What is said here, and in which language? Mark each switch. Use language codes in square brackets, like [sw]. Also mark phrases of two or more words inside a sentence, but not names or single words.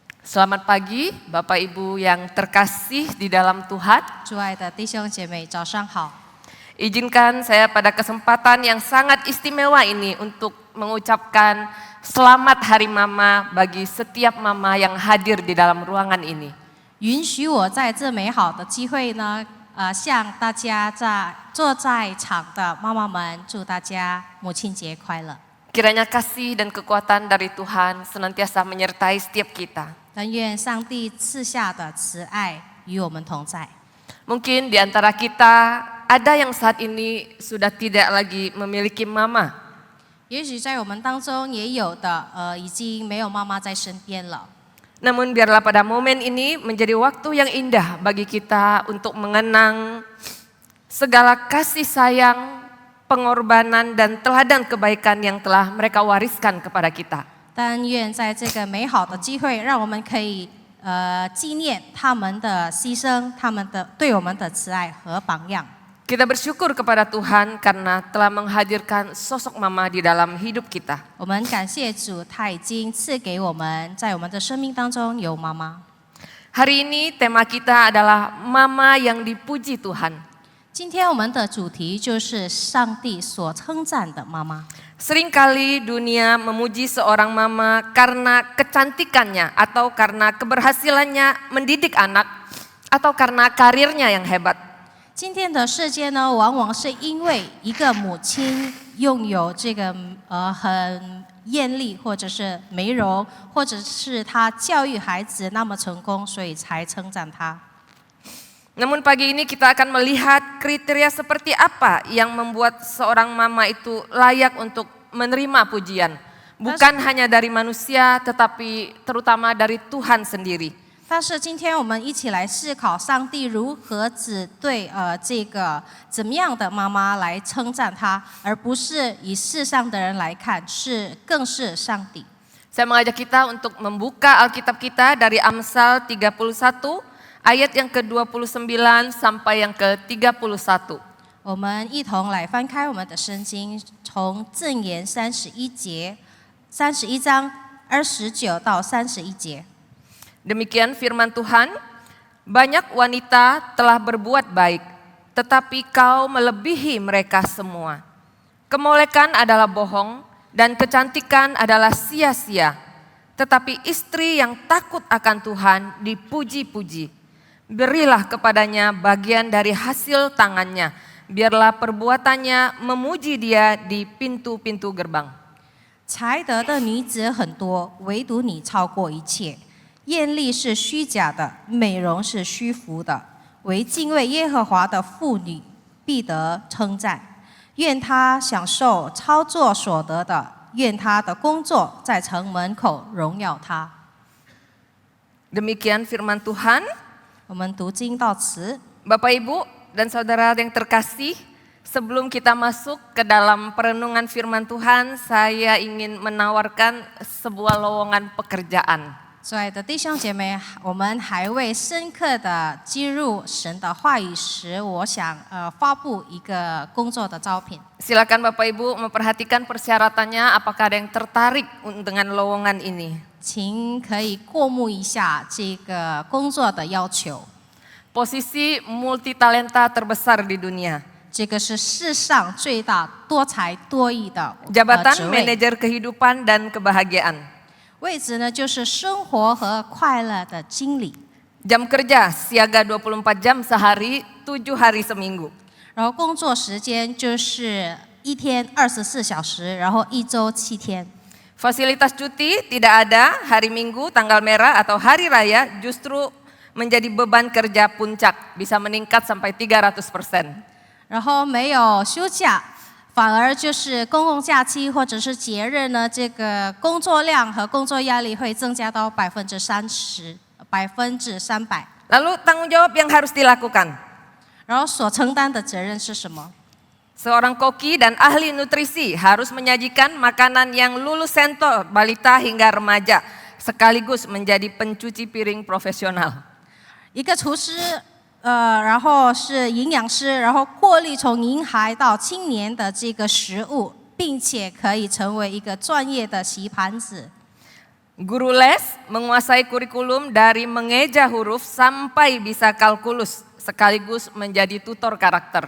[id] Selamat pagi, Bapak Ibu yang terkasih di dalam Tuhan. [zh] 主爱的弟兄姐妹，早上好！ [id] Izinkan saya pada kesempatan yang sangat istimewa ini untuk mengucapkan selamat Hari Mama bagi setiap mama yang hadir di dalam ruangan ini. [zh] 允许我在这美好的机会呢，向大家坐在场的妈妈们，祝大家母亲节快乐！ [id] Kiranya kasih dan kekuatan dari Tuhan senantiasa menyertai setiap kita. [zh] 但愿上帝赐下的慈爱与我们同在。 [id] Mungkin di antara kita ada yang saat ini sudah tidak lagi memiliki mama. [zh] 也许在我们当中也有的，已经没有妈妈在身边了。 [id] Namun biarlah pada momen ini menjadi waktu yang indah bagi kita untuk mengenang segala kasih sayang, pengorbanan dan teladan kebaikan yang telah mereka wariskan kepada kita. [zh] 但愿在这个美好的机会，让我们可以纪念他们的牺牲，他们的对我们的慈爱和榜样。 [id] Kita bersyukur kepada Tuhan karena telah menghadirkan sosok mama di dalam hidup kita. [zh] 我们感谢主，他已经赐给我们，在我们的生命当中有妈妈。 [id] Hari ini tema kita adalah mama yang dipuji Tuhan. [zh] 今天我们的主题就是上帝所称赞的妈妈。 [id] Seringkali dunia memuji seorang mama karena kecantikannya atau karena keberhasilannya mendidik anak atau karena karirnya yang hebat. [zh] 今天的世界呢，往往是因为一个母亲拥有这个很艳丽，或者是美容，或者是她教育孩子那么成功，所以才称赞她。 [id] Namun pagi ini kita akan melihat kriteria seperti apa yang membuat seorang mama itu layak untuk menerima pujian. Bukan hanya dari manusia tetapi terutama dari Tuhan sendiri. [zh] 但是今天我们一起来思考上帝如何只对这个怎么样的妈妈来称赞她，而不是以世上的人来看，更是上帝。 [id] Saya mengajak kita untuk membuka Alkitab kita dari Amsal 31 ayat yang ke-29 sampai yang ke-31. [zh] 我们一同来翻开我们的圣经，从箴言31章29到31节。 [id] Demikian firman Tuhan, banyak wanita telah berbuat baik, tetapi kau melebihi mereka semua. Kemolekan adalah bohong dan kecantikan adalah sia-sia. Tetapi istri yang takut akan Tuhan dipuji-puji. Berilah kepadanya bagian dari hasil tangannya, biarlah perbuatannya memuji dia di pintu-pintu gerbang. [zh] 才德的女子很多，唯独你超过一切。艳丽是虚假的，美容是虚浮的。唯敬畏耶和华的妇女必得称赞。愿她享受操作所得的，愿她的工作在城门口荣耀她。 [id] Demikian firman Tuhan. [zh] 我们读经到此。 [id] Bapak Ibu dan saudara yang terkasih, sebelum kita masuk ke dalam perenungan firman Tuhan, saya ingin menawarkan sebuah lowongan pekerjaan. [zh] 亲爱的弟兄姐妹，我们还未深刻的进入神的话语时，我想发布一个工作的招聘。 [id] Silakan Bapak Ibu memperhatikan persyaratannya, apakah ada yang tertarik dengan lowongan ini. [zh] 请可以过目一下这个工作的要求。 [id] Posisi multitalenta terbesar di dunia. [zh] 这个是世上最大多才多艺的职 [id] Jabatan [zh] 位。 [id] manajer kehidupan dan kebahagiaan. [zh] 位置呢，就是生活和快乐的经理。 [id] Jam kerja siaga 24 jam sehari, 7 hari seminggu. [zh] 然后工作时间就是一天24小时，然后一周7天。 [id] Fasilitas cuti tidak ada, hari Minggu, tanggal merah atau hari raya justru menjadi beban kerja puncak, bisa meningkat sampai 300%. [zh] 然后没有休假，反而就是公共假期或者是节日呢，这个工作量和工作压力会增加到30%，300%。 [id] Lalu tanggung jawab yang harus dilakukan. [zh] 然后所承担的责任是什么？ [id] Seorang koki dan ahli nutrisi harus menyajikan makanan yang lulus sensor balita hingga remaja, sekaligus menjadi pencuci piring profesional. [zh] 一个厨师，然后是营养师，然后过滤从婴孩到青年的这个食物，并且可以成为一个专业的洗盘子。 [id] Guru les menguasai kurikulum dari mengeja huruf sampai bisa kalkulus, sekaligus menjadi tutor karakter.